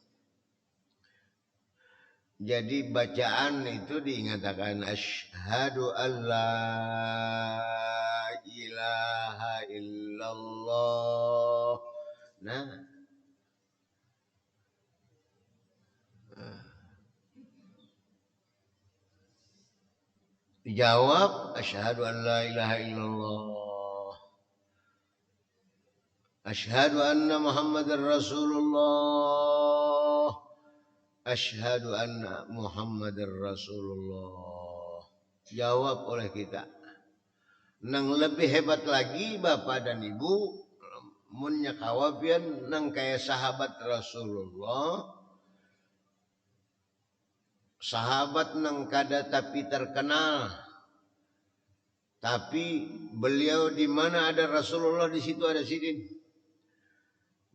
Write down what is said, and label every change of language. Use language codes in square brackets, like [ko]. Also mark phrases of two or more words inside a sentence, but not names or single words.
[id] Jadi bacaan itu diingatkan [ar] أشهد أن لا إله إلا الله. [id] Nah, dijawab [ar] أشهد أن لا إله إلا الله أشهد أن محمدا رسول الله أشهد أن محمدا رسول الله. [id] Jawab oleh kita. [bjn] Nang lebih hebat lagi bapak dan ibu munnya kawapian nang kaya sahabat Rasulullah sahabat nang kada tapi terkenal, tapi beliau di mana ada Rasulullah di situ ada sidin.